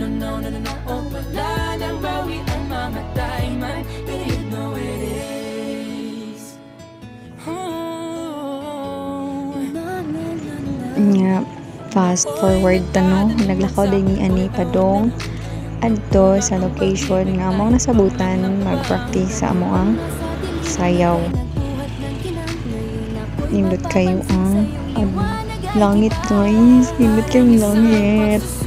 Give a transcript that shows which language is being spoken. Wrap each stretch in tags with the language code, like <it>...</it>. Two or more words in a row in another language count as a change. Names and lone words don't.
<tl>no, no, no, no, oh, wala nang bawi ang mamatay man.</tl> <en>You know it is. Oh, na, na, na, na.</en> <ceb>Nga,</ceb> <en>fast forward</en> <ceb>tano, naglakaw din ni ani padong adto sa location nga among nasabutan mag-practice sa amo ang sayaw. Nindot kayo ang langit guys, nindot kayo ang langit.</ceb>